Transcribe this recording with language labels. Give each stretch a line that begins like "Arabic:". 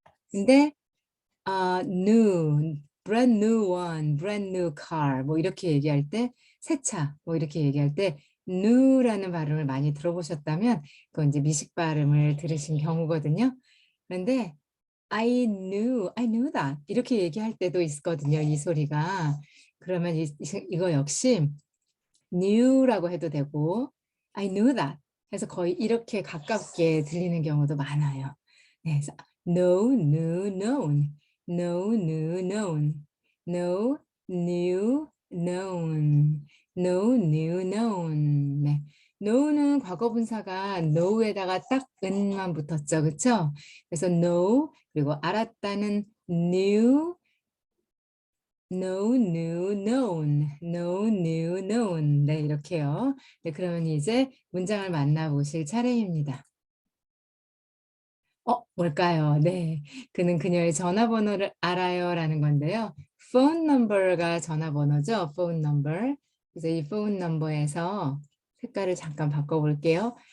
Korean: 근데 new,
English: brand new one, brand new car
Korean: 뭐 이렇게 얘기할 때 새 차 뭐 이렇게 얘기할 때 new라는 발음을 많이 들어보셨다면 그건 이제 미식 발음을 들으신 경우거든요. 그런데
English: I knew that
Korean: 이렇게 얘기할 때도 있거든요. 이 소리가. 그러면 이거 역시 new라고 해도 되고
English: I knew that
Korean: 해서 거의 이렇게 가깝게 들리는 경우도 많아요. 네, 그래서
English: no, new, known, no, new, known, no, new, known, no, new, known.
Korean: 네. know는 과거분사가 know에다가 딱 은만 붙었죠, 그렇죠? 그래서
English: know
Korean: 그리고 알았다는
English: knew, no, new, known, no, new, known.
Korean: 네, 이렇게요. 네, 그러면 이제 문장을 만나보실 차례입니다. 뭘까요? 네, 그는 그녀의 전화번호를 알아요 라는 건데요. phone number가 전화번호죠.
English: phone number.
Korean: 그래서 이 phone number에서 색깔을 잠깐 바꿔볼게요.